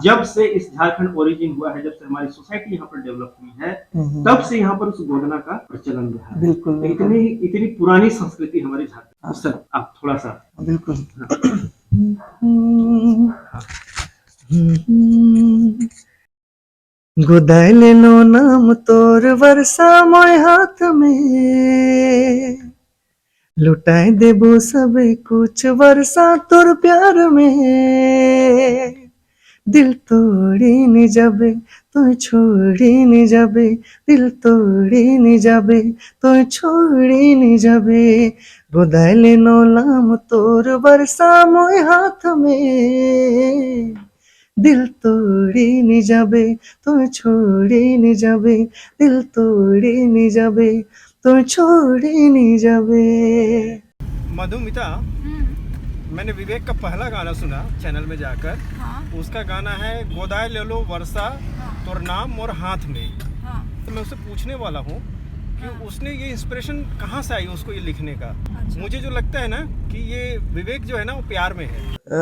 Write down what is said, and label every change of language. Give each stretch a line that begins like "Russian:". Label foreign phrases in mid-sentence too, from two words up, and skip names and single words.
Hindi: जब से इस झारखंड ओरिजिन हुआ है, जब से हमारी सोसाइटी यहाँ पर डेवलप हुई है, तब से यहाँ पर उस गोदना का प्रचलन रहा है। बिल्कुल, बिल्कुल। इतनी पुरानी संस्कृति हमारे झारखंड। हाँ। सर आप थोड़ा सा बिल्कुल।
Sadri: गोदाइल नो नाम तोर वर्षा मोय हाथ में, लुटाए देबो सब कुछ वर्षा तोर प्यार में। दिल तोड़ी नहीं जाबे तो छोड़ी नहीं जाबे, दिल तोड़ी नहीं जाबे तो छोड़ी नहीं जाबे। गोदाइल नो नाम तोर वर्षा मोय हाथ में, दिल तोड़ी नहीं जाबे तो छोड़ी नहीं जाबे, दिल तोड़ी नहीं जाबे तो छोड़ी नहीं जाबे।
Hindi: मधुमिता, मैंने विवेक का पहला गाना सुना चैनल में जाकर। हाँ, उसका गाना है
Sadri: गोदाय ले लो वर्षा तोर नाम और हाथ में।
Hindi: हाँ, तो मैं उससे पूछने वाला हूँ कि उसने ये इंस्पिरेशन कहाँ से आई उसको ये लिखने का। अच्छा। मुझे जो लगता है ना कि ये विवेक जो है ना वो प्यार में है।